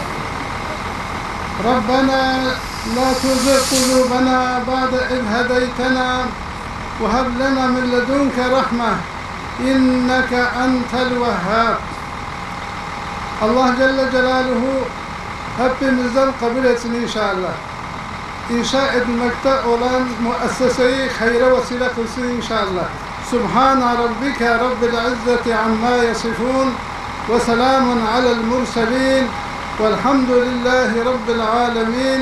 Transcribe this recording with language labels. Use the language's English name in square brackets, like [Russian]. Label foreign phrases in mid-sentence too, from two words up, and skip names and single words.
[Arabic] ربنا لا تزغ قلوبنا بعد إذ هديتنا وهب لنا من لدنك رحمة إنك أنت الوهاب. [Turkish] Allah [Arabic] جل جلاله [Turkish] hepimizden kabul etsin inşallah. İnşa edilmekte olan müesseseyi hayra vesile kılsın inşallah. [Arabic] سبحان ربك رب العزة عما يصفون وسلام على المرسلين والحمد لله رب العالمين.